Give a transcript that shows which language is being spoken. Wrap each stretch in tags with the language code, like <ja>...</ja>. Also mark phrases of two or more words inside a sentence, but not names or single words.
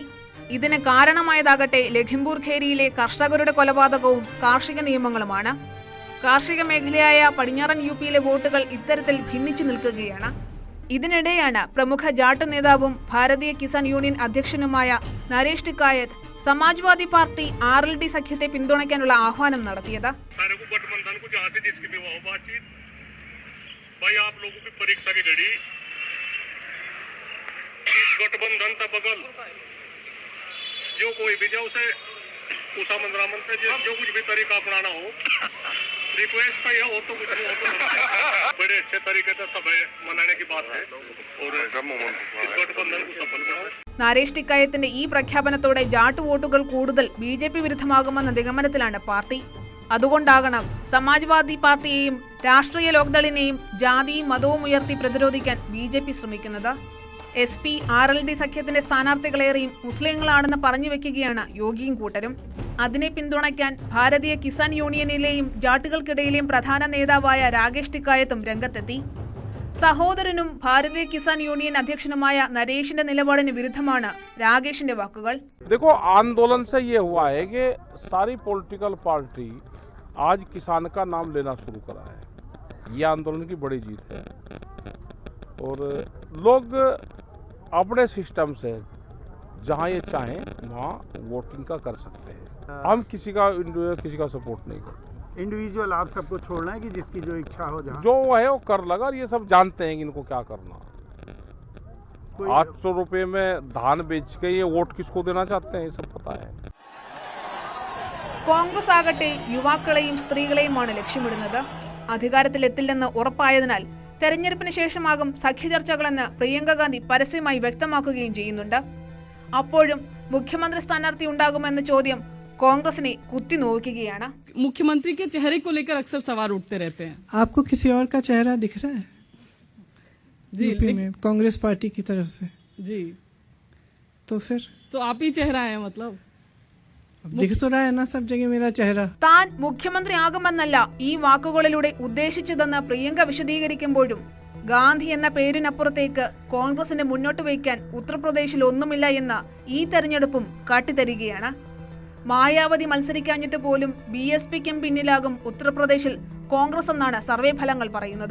<ml>ഇതിന് കാരണമായതാകട്ടെ ലഖിംപൂർ ഖേരിയിലെ കർഷകരുടെ കൊലപാതകവും കാർഷിക നിയമങ്ങളുമാണ്. കാർഷിക മേഖലയായ പടിഞ്ഞാറൻ യു.പിയിലെ വോട്ടുകൾ ഇത്തരത്തിൽ ഭിന്നിച്ചു നിൽക്കുകയാണ്. ഇതിനിടെയാണ് പ്രമുഖ ജാട്ട് നേതാവും ഭാരതീയ കിസാൻ യൂണിയൻ അധ്യക്ഷനുമായ നരേഷ് ടിക്കായത്ത് സമാജ്വാദി പാർട്ടി RLD സഖ്യത്തെ പിന്തുണയ്ക്കാനുള്ള ആഹ്വാനം നടത്തിയത്.</ml> <hi>जो कोई भी जाओ उसे उषा मंत्रा मंत्र जो कुछ भी तरीका अपनाना हो रिक्वेस्ट का यह हो तो कुछ नहीं हो बड़े अच्छे तरीके से सब मनाने की बात है और इस गठबंधन को सफल बनाओ.</hi> <ml>നരേഷ് ടിക്കായത്തിന്റെ ഈ പ്രഖ്യാപനത്തോടെ ജാട്ട് വോട്ടുകൾ കൂടുതൽ BJP വിരുദ്ധമാകുമെന്ന നിഗമനത്തിലാണ് പാർട്ടി. അതുകൊണ്ടാകണം സമാജ്വാദി പാർട്ടിയെയും രാഷ്ട്രീയ ലോക്ദളിനെയും ജാതിയും മതവും ഉയർത്തി പ്രതിരോധിക്കാൻ BJP ശ്രമിക്കുന്നത്. SP RLD സഖ്യത്തിന്റെ സ്ഥാനാർത്ഥികളേറെയും മുസ്ലിങ്ങളാണെന്ന് പറഞ്ഞു വെക്കുകയാണ് യോഗിയും കൂട്ടരും. അതിനെ പിന്തുണയ്ക്കാൻ ഭാരതീയ കിസാൻ യൂണിയനിലെയും ജാട്ടുകൾക്കിടയിലെയും പ്രധാന നേതാവായ രാകേഷ് ടിക്കായത്തും രംഗത്തെത്തി. സഹോദരനും ഭാരതീയ കിസാൻ യൂണിയൻ അധ്യക്ഷനുമായ നരേഷിന്റെ നിലപാടിന് വിരുദ്ധമാണ് രാകേഷിന്റെ വാക്കുകൾ.</ml> <hi>देखो आंदोलन से ये हुआ है कि सारी पॉलिटिकल पार्टी आज किसान का नाम लेना शुरू करा है. ये आंदोलन की बड़ी जीत है और लोग अपने सिस्टम से जहाँ ये चाहें वहाँ वोटिंग का कर सकते हैं. हम किसी का सपोर्ट नहीं करते. इंडिविजुअल आप सबको छोड़ना है कि जिसकी जो इच्छा हो जहाँ जो है वो कर लगा. और ये सब जानते हैं कि इनको क्या करना. 800 रुपये में धान बेच के ये वोट किसको देना चाहते हैं ये सब पता है.</hi> <ml>കോൺഗ്രസ് ആകട്ടെ യുവാക്കളെയും സ്ത്രീകളെയുമാണ് ലക്ഷ്യമിടുന്നത്. അധികാരത്തിലെത്തില്ലെന്ന് ഉറപ്പായതിനാൽ തെരഞ്ഞെടുപ്പിന് ശേഷമാകും സഖ്യചർച്ചകളെന്ന് പ്രിയങ്ക ഗാന്ധി പരസ്യമായി വ്യക്തമാക്കുകയും ചെയ്യുന്നുണ്ട്. അപ്പോഴും മുഖ്യമന്ത്രി സ്ഥാനാർത്ഥി ഉണ്ടാകുമെന്ന ചോദ്യം കോൺഗ്രസിനെ കുത്തിനോക്കുകയാണ്.</ml> <hi>मुख्यमंत्री के चेहरे को लेकर अक्सर सवाल उठते रहते हैं. आपको किसी और का चेहरा दिख रहा है जी यूपी में कांग्रेस पार्टी की तरफ से? जी तो फिर तो आप ही चेहरा है मतलब अब दिख तो रहा है ना सब जगह मेरा चेहरा.</hi> <ml>താൻ മുഖ്യമന്ത്രിയാകുമെന്നല്ല ഈ വാക്കുകളിലൂടെ ഉദ്ദേശിച്ചതെന്ന് പ്രിയങ്ക വിശദീകരിക്കുമ്പോഴും ഗാന്ധി എന്ന പേരിനപ്പുറത്തേക്ക് കോൺഗ്രസിനെ മുന്നോട്ട് വയ്ക്കാൻ ഉത്തർപ്രദേശിൽ ഒന്നുമില്ല എന്ന ഈ തെരഞ്ഞെടുപ്പും കാട്ടിത്തരികയാണ്. മായാവതി മത്സരിക്കാഞ്ഞിട്ട് പോലും BSPക്കും പിന്നിലാകും ഉത്തർപ്രദേശിൽ കോൺഗ്രസ് എന്നാണ് സർവേ ഫലങ്ങൾ പറയുന്നത്.</ml>